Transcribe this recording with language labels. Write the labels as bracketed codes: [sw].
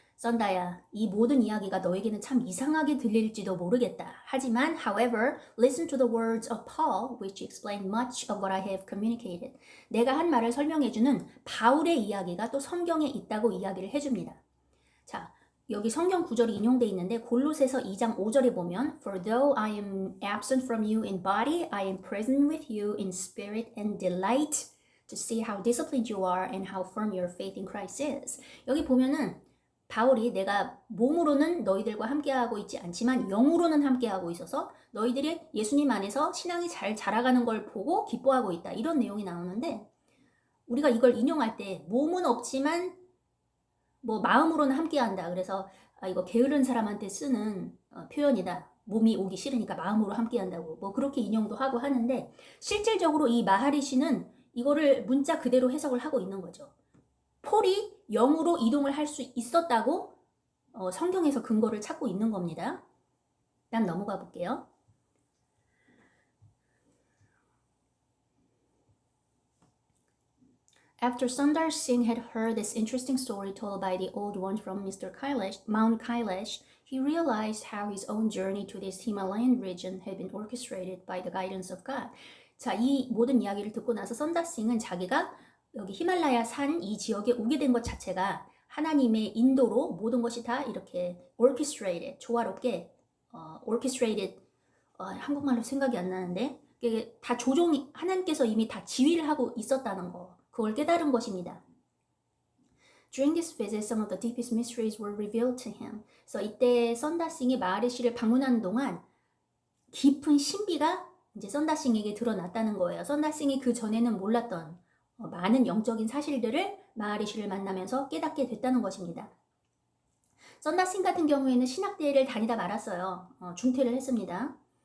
[ko] 썬다야, 이 모든 이야기가 너에게는 참 이상하게 들릴지도 모르겠다. 하지만, [en] however, listen to the words of Paul, which explain much of what I have communicated. [ko] 내가 한 말을 설명해주는 바울의 이야기가 또 성경에 있다고 이야기를 해줍니다. 자, 여기 성경 구절이 인용되어 있는데 골로새서 2장 5절에 보면 [en] For though I am absent from you in body, I am present with you in spirit and delight to see how disciplined you are and how firm your faith in Christ is. [ko] 여기 보면은 바울이 내가 몸으로는 너희들과 함께하고 있지 않지만 영으로는 함께하고 있어서 너희들이 예수님 안에서 신앙이 잘 자라가는 걸 보고 기뻐하고 있다. 이런 내용이 나오는데 우리가 이걸 인용할 때 몸은 없지만 뭐 마음으로는 함께한다. 그래서 이거 게으른 사람한테 쓰는 표현이다. 몸이 오기 싫으니까 마음으로 함께한다고 뭐 그렇게 인용도 하고 하는데 실질적으로 이 마하리시는 이거를 문자 그대로 해석을 하고 있는 거죠. 폴이 영으로 이동을 할 수 있었다고 성경에서 근거를 찾고 있는 겁니다. 일단 넘어가 볼게요. [en] After Sundar Singh had heard this interesting story told by the old one from Mount Kailash, he realized how his own journey to this Himalayan region had been orchestrated by the guidance of God. [ko] 자, 이 모든 이야기를 듣고 나서 선다 싱은 자기가 여기 히말라야 산 이 지역에 오게 된 것 자체가 하나님의 인도로 모든 것이 다 이렇게 orchestrated, 조화롭게 orchestrated, 한국말로 생각이 안 나는데 이게 다 하나님께서 이미 다 지휘를 하고 있었다는 거, 그걸 깨달은 것입니다. [en] During this visit, some of the deepest mysteries were revealed to him. [ko] 그래서 이때 선다싱이 마하리시를 방문하는 동안 깊은 신비가 이제 선다싱에게 드러났다는 거예요. 선다싱이 그 전에는 몰랐던 많은 영적인 사실들을 마하리시를 만나면서 깨닫게 됐다는 것입니다. 선다싱 같은 경우에는 신학대회를 다니다 말았어요. 중퇴를 했습니다.